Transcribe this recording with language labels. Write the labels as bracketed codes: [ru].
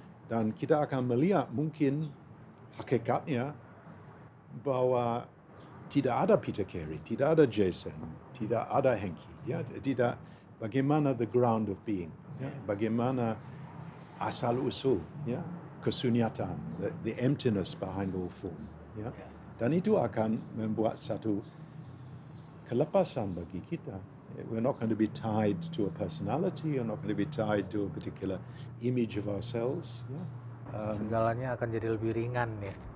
[id] Dan kita akan melihat mungkin hakikatnya bahwa tidak ada Peter Carey, tidak ada Jason, tidak ada Henki, ya, tidak bagaimana [en] the ground of being, [id] ya, bagaimana asal usul, ya, kesunyatan, [en] the emptiness behind all form, [id] ya, dan itu akan membuat satu kelepasan bagi kita. [en] We're not going to be tied to a personality, we're not going to be tied to a particular image of ourselves. [id] Ya. Segalanya akan jadi lebih ringan ya.